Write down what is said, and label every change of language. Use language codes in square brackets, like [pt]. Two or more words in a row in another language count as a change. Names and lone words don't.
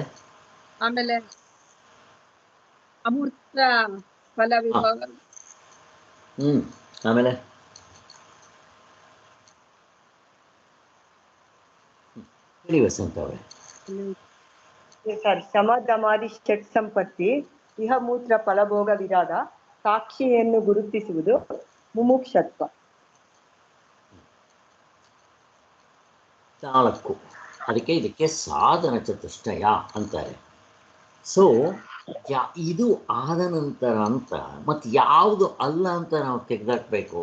[kn] ಆಮೇಲೆ ಅಮೂರ್ತ ಫಲ ವಿಭಾಗ. ಆಮೇಲೆ ಹೇಳಿ ವಸಂತ ಅವರೇ. ಸರ್, [sa] ಶಮ ದಮಾದಿ ಷಟ್ ಸಂಪತ್ತಿ, ಇಹ ಮೂತ್ರ ಫಲಭೋಗ ವಿರಾಗ, [kn] ಸಾಕ್ಷಿಯನ್ನು ಗುರುತಿಸುವುದು ಮುಮುಕ್ಷತ್ವ. 4. ಅದಕ್ಕೆ ಇದಕ್ಕೆ ಸಾಧನ ಚತುಷ್ಟಯ ಅಂತಾರೆ. ಸೊ ಇದು ಆದ ನಂತರ ಅಂತ, ಮತ್ತು ಯಾವುದು ಅಲ್ಲ ಅಂತ ನಾವು ತೆಗೆದಾಕಬೇಕು.